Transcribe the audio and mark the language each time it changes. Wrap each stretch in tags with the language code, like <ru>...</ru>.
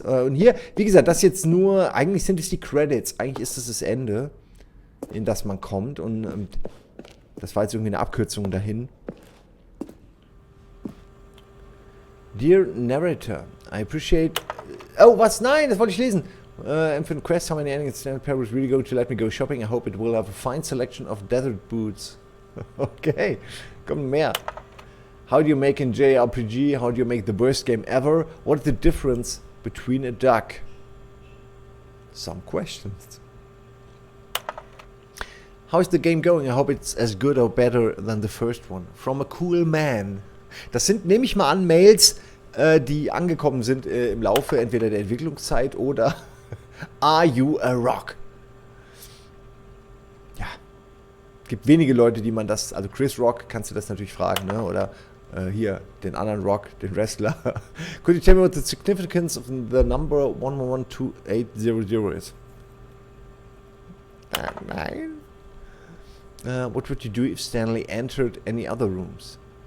<de>Und hier, wie gesagt, das jetzt nur, eigentlich sind es die Credits, eigentlich ist es das Ende, in das man kommt und das war jetzt irgendwie eine Abkürzung dahin.</de> <en>Dear Narrator, I appreciate...</en> <de>Oh, was? Nein, das wollte ich lesen.</de> <en>Infinite Quest, how many endings Stanley Parable is really going to let me go shopping? I hope it will have a fine selection of desert boots. Okay,</en> <de>kommt mehr.</de> <en>How do you make in JRPG? How do you make the worst game ever? What is the difference between a duck? Some questions. How is the game going? I hope it's as good or better than the first one. From a cool man.</en> <de>Das sind, nehme ich mal an, Mails, die angekommen sind im Laufe entweder der Entwicklungszeit oder</de> <en>Are you a rock?</en> <de>Ja. Gibt wenige Leute, die man das, also Chris Rock kannst du das natürlich fragen, ne? Oder hier, den anderen Rock, den Wrestler.</de> <en>Could you tell me what the significance of the number 112800 is?</en> <de>Nein.</de> <en>What would you do if Stanley entered any other rooms?</en>